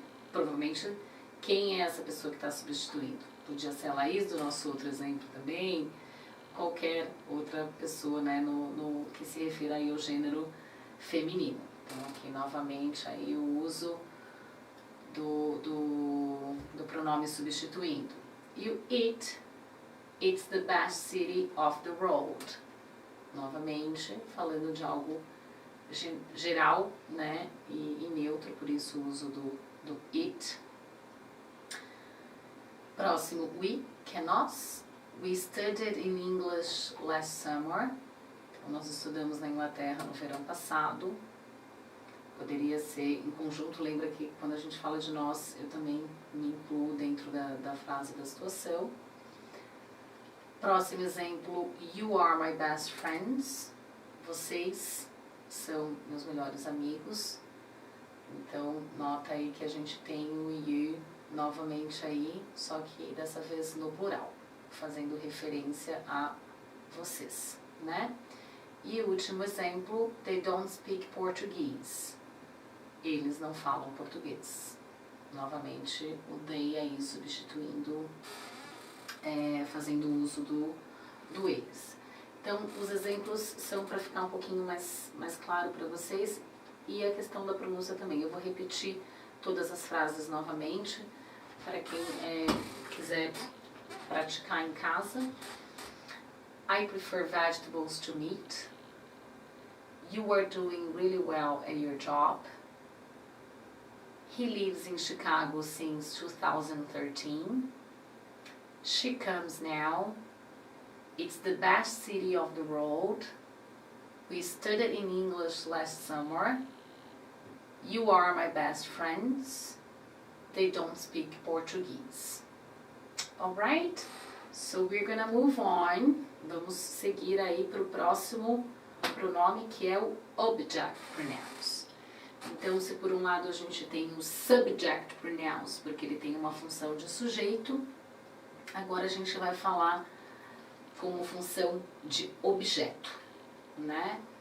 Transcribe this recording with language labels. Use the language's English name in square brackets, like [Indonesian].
[Portuguese] Provavelmente, quem é essa pessoa que está substituindo? Podia ser a Laís, do nosso outro exemplo também, qualquer outra pessoa, né, no que se refira aí ao gênero feminino. Então, aqui novamente aí o uso do pronome substituindo. E o [English] it's the best city of the world. [Portuguese] Novamente, falando de algo geral, né, e neutro, por isso o uso do it. Próximo, we, que é nós. [English] We studied in English last summer. [Portuguese] Então, nós estudamos na Inglaterra no verão passado. Poderia ser em conjunto, lembra que quando a gente fala de nós, eu também me incluo dentro da frase da situação. Próximo exemplo, [English] you are my best friends. [Portuguese] Vocês são meus melhores amigos. Então, nota aí que a gente tem o you novamente aí, só que dessa vez no plural, fazendo referência a vocês, né? E o último exemplo, [English] they don't speak Portuguese. [Portuguese] Eles não falam português. Novamente, o they aí substituindo, fazendo uso do eles. Então, os exemplos são para ficar um pouquinho mais claro para vocês, e a questão da pronúncia também. Eu vou repetir todas as frases novamente, para quem quiser praticar em casa. [English] I prefer vegetables to meat. You are doing really well at your job. He lives in Chicago since 2013. She comes now. It's the best city of the world. We studied in English last summer. You are my best friends. They don't speak Portuguese. Alright? So we're gonna move on. [Portuguese] Vamos seguir aí para o próximo pronome, que é o object pronouns. Então, se por um lado a gente tem os subject pronouns, porque ele tem uma função de sujeito, agora a gente vai falar como função de objeto, né?